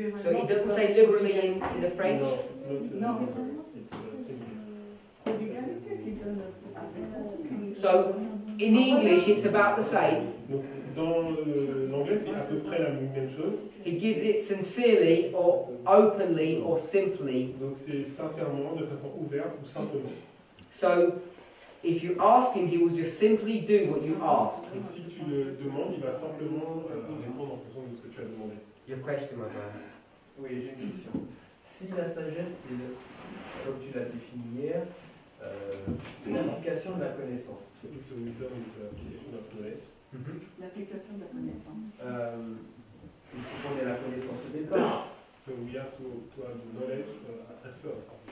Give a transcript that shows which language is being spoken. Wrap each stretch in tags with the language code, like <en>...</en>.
<en>so it doesn't say liberally in the French. No, it's not. No. It's simply.</en> <fr>C'est l'égalité qui donne avec.</fr> <en>So in English it's about the same.</en> <fr>Donc dans l'anglais c'est à peu près la même chose.</fr> <en>He gives it sincerely or openly or simply.</en> <fr>Donc c'est sincèrement, de façon ouverte ou simplement.</fr> <en>So if you ask him, he will just simply do what you ask.</en> <fr>Donc si tu le demandes, il va simplement répondre en fonction de ce que tu as demandé.</fr> <en>Your question, my brother.</en> <fr>Oui, j'ai une question. Si la sagesse, c'est, comme tu l'as défini hier, c'est l'application de la connaissance.</fr> <en>So if the wisdom is the application of knowledge,</en> <fr>L'application de la connaissance. Il faut qu'on ait la connaissance au départ.</fr> <en>so we have to have the knowledge at first.</en>